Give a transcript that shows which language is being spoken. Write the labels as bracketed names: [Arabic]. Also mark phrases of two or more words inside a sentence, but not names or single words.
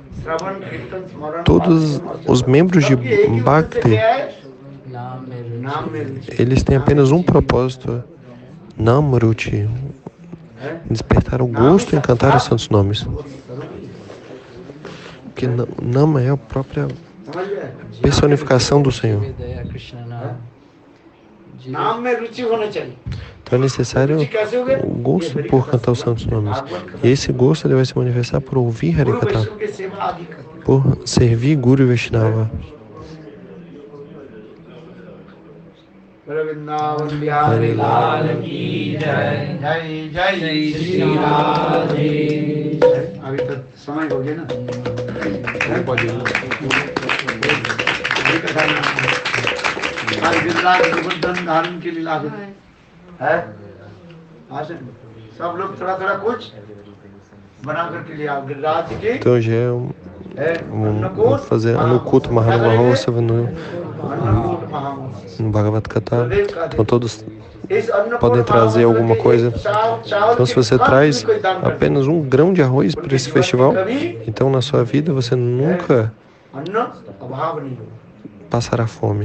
[Portuguese] Todos os membros de Bhakti, eles têm apenas um propósito, Namruti, despertar o gosto em cantar os santos nomes. Porque Nama é a própria [Hindi] समझ गए? [Portuguese] personificação do Senhor. Daya Krishna Nam. [Hindi] नाम में रुचि होना चाहिए. [Portuguese] Então é necessário o gosto por cantar os santos nomes. E esse gosto ele vai se manifestar por ouvir गुरु Harikatha, [Hindi] वैष्णव के सेवा आदि करते. [Portuguese] por servir Guru e Vaishnava. [Hindi] वृंदावन बिहारी लाल की जय जय जय श्री राधे. अभी तक समय हो गया ना. आज गिरिराज गोवर्धन धारण की लीला है. आज सब लोग थोड़ा थोड़ा कुछ बना करके ले आओ गिरिराज के. [Portuguese] Então já é vamos fazer Anukuta Mahamahosava no Bhagavad Gita. Então todos podem trazer alguma coisa. Então se você traz apenas 1 grão de arroz para esse festival, então na sua vida você nunca passará fome.